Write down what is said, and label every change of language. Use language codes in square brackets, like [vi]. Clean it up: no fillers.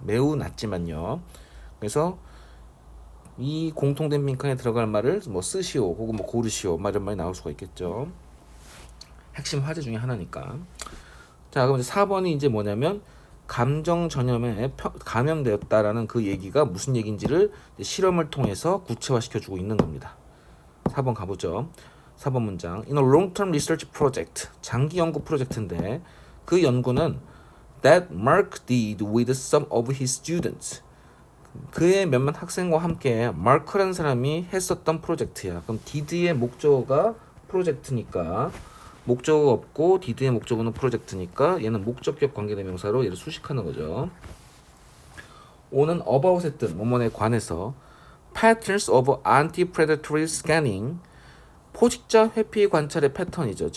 [ko] 매우 낮지만요. 그래서 이 공통된 빈칸에 들어갈 말을 뭐 쓰시오 혹은 뭐 고르시오 이런 말이 나올 수가 있겠죠. 핵심 화제 중에 하나니까. 자, 그럼 이제 4번이 이제 뭐냐면 감정 전염에 감염되었다라는 그 얘기가 무슨 얘기인지를 실험을 통해서 구체화시켜주고 있는 겁니다. 4번 가보죠. 4번 문장. [en] In a long-term research project, [ko] 장기 연구 프로젝트인데 그 연구는 [en] that Mark did with some of his students. [ko] 그의 몇몇 학생과 함께 마크라는 사람이 했었던 프로젝트야. 그럼 did의 목적어가 프로젝트니까 목적어 없고 did의 목적어는 프로젝트니까 얘는 목적격 관계대명사로 얘를 수식하는 거죠. 오는 about의 뜻, 뭐뭐에 관해서 [en] patterns of anti-predatory scanning, [ko] 포식자 회피 관찰의 패턴이죠.